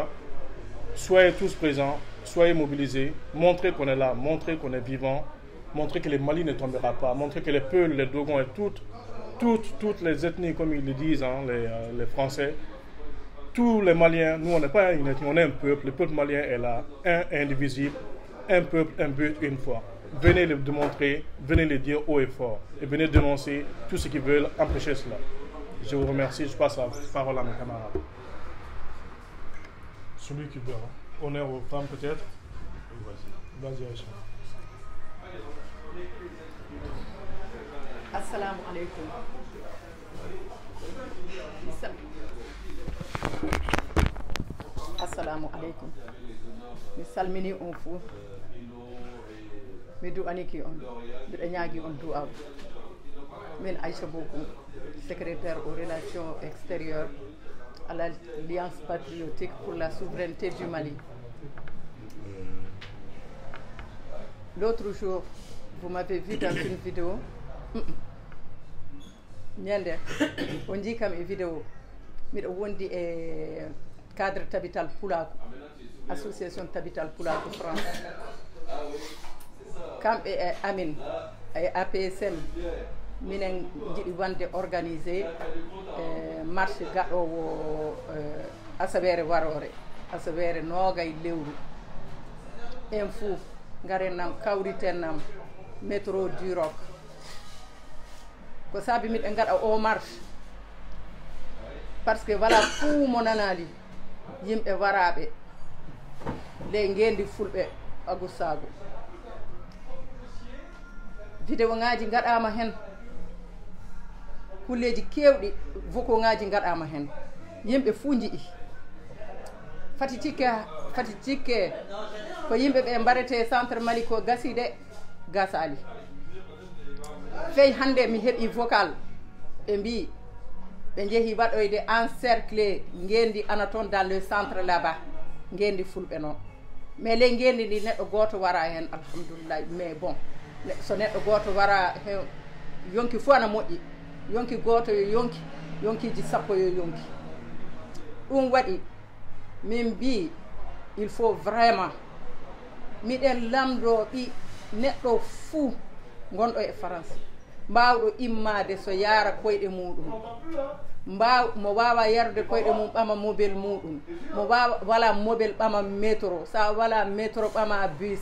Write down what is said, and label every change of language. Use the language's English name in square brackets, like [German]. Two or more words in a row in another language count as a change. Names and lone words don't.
[French] Soyez tous présents, soyez mobilisés, montrez qu'on est là, montrez qu'on est vivant, montrez que le Mali ne tombera pas, montrez que les Peuls, les Dogons et toutes les ethnies, comme ils le disent, hein, les Français, tous les Maliens, nous on n'est pas une ethnie, on est un peuple, le peuple malien est là, un indivisible, un peuple, un but, une foi. Venez le démontrer, venez le dire haut et fort, et venez dénoncer tout ce qui veulent empêcher cela. Je vous remercie, je passe la parole à mes camarades. Celui qui veut, hein. Honneur aux femmes peut-être. Vas-y, Aïcha. [Arabic] السلام عليكم. السلام عليكم. [Fula] Mi salmini on fou. Mi du'aniki on. Mbiɗa ñaagi on du'aw. Min [French] Aïcha Bokoum, secrétaire aux relations extérieures à l'Alliance patriotique pour la souveraineté du Mali. L'autre jour, vous m'avez vu dans une vidéo. Ñande, on dit comme une vidéo. [Fula] Miɗo wondi e cadre Tabital Pulaku, association Tabital Pulaku France. Kamɓe e amin e APSM minen jiɗi wande organisé marche gaɗowo asawere warore, asawere noogay lewru. En fou garen nam kawriten nam métro du Roc. Ko saabi miɗen gaɗa o marche [French] par ce que voilà [Fula] fuu mo nanali yimɓe waraɓe ley ngendi fulɓe Agousago. Vidéo ngaji gaɗama hen, kulleji kewɗi voco ngaji gaɗama hen, yimɓe fuu jiɗi. Fati tikke ko yimɓe ɓe mbarete centre Mali ko gasi de gasali. Fey hande mi heɓi vocal ɓe mbi ɓe jeehi waɗoyde encerclé ngendi Anaton [French] dans le centre là-bas, [Fula] ngendi fulɓe noon. Mais ley ngendi ndi neɗɗo goto wara hen alhamdulillah. [French] Mais bon, [Fula] so neɗɗo goto wara hen yonki fo ana moƴƴi, yonki goto yo yonkiji sappo yo yonki. Ɗum waɗi min mbi [French] il faut vraiment [Fula] miɗen lamdoɓi neɗɗo fuu gonɗo e France mbawɗo immade so yaara koyɗe muɗum, mo wawa yarde koyɗe mum ɓama mobile muɗum, mo wawa wala mobile ɓama métro, sa wala métro ɓama bus.